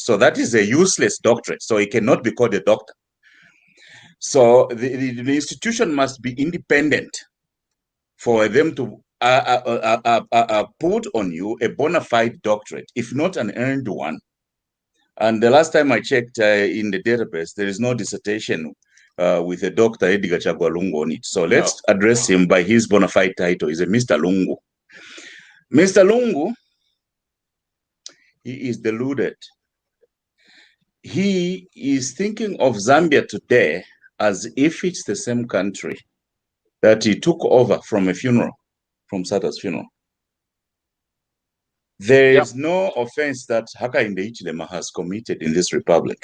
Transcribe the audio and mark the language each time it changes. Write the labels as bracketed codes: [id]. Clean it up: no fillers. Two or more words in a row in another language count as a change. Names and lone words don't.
[en] So that is a useless doctorate. So it cannot be called a doctor. So the institution must be independent for them to put on you a bona fide doctorate, if not an earned one. And the last time I checked in the database, there is no dissertation with a Dr. Edgar Chagwa Lungu on it. So let's address him by his bona fide title. He's a Mr. Lungu. Mr. Lungu, he is deluded. He is thinking of Zambia today as if it's the same country that he took over from a funeral, from Sata's funeral. There is no offense that Hakainde Hichilema has committed in this republic.